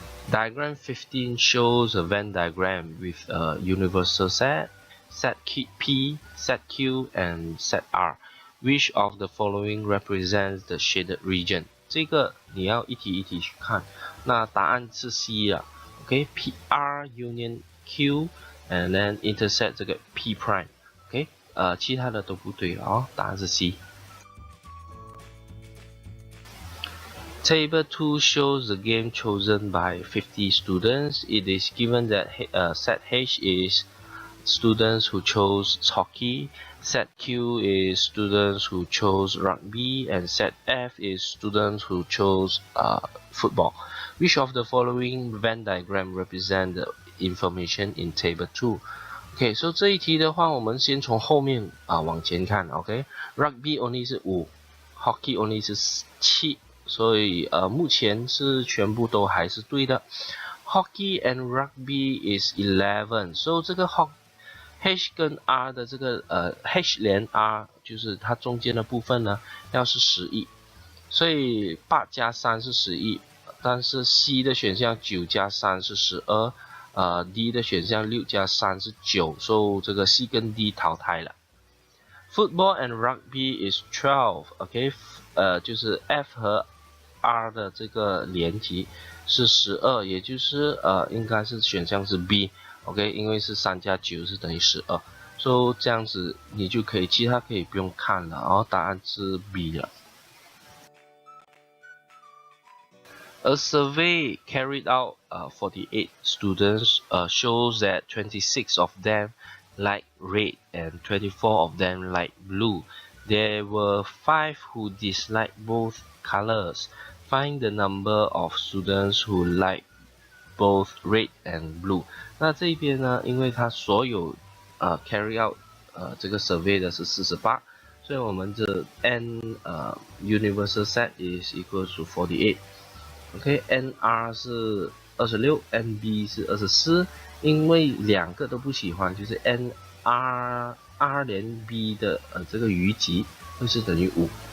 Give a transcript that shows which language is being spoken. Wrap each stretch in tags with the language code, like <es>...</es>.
<en>Diagram 15 shows a Venn diagram with a universal set P, set Q, and set R. Which of the following represents the shaded region?</en> <zh>这个你要一题一题去看。那答案是 C 啊。OK，</zh> <en>P R union Q and then intersect</en> <zh>这个 P prime。</zh> <en>OK，</en> <zh>其他的都不对了哦，答案是 C。</zh> <en>Table 2 shows the game chosen by 50 students. It is given that set H is students who chose hockey, set Q is students who chose rugby, and set F is students who chose football. Which of the following Venn diagram represent the information in table 2?</en> <zh>OK， 所以这一题的话，我们先从后面往前看。 OK，</zh> <en>Rugby only</en> <zh>是5 ，</zh> <en>Hockey only</en> <zh>是7，所以目前是全部都还是对的。</zh> <en>Hockey and Rugby is 11，</en> <zh>所以这个 H 跟 R 的这个H 连 R 就是它中间的部分呢，要是11，所以8加3是11，但是 C 的选项9加3是12。 D 的选项6加3是9，所以这个 C 跟 D 淘汰了。</zh> <en>Football and Rugby is 12，</en> <zh>OK， 就是 F 和 R 的这个连级是12，也就是应该是选项是 B，OK， 因为是3加9是等于12，所以这样子你就可以，其他可以不用看了，然后答案是 B 了。</zh> <en>A survey carried out 48 students shows that 26 of them like red and 24 of them like blue. There were 5 who disliked both colors. Find the number of students who like both red and blue.</en> <zh>那这边呢，因为它所有carry out 这个 survey 的是48，所以我们的</zh> <en>n universal set is equal to 48。</en> <zh>OK，NR 是26，NB 是24，因为两个都不喜欢，就是 NR 连 B 的这个余集会是等于5。</zh>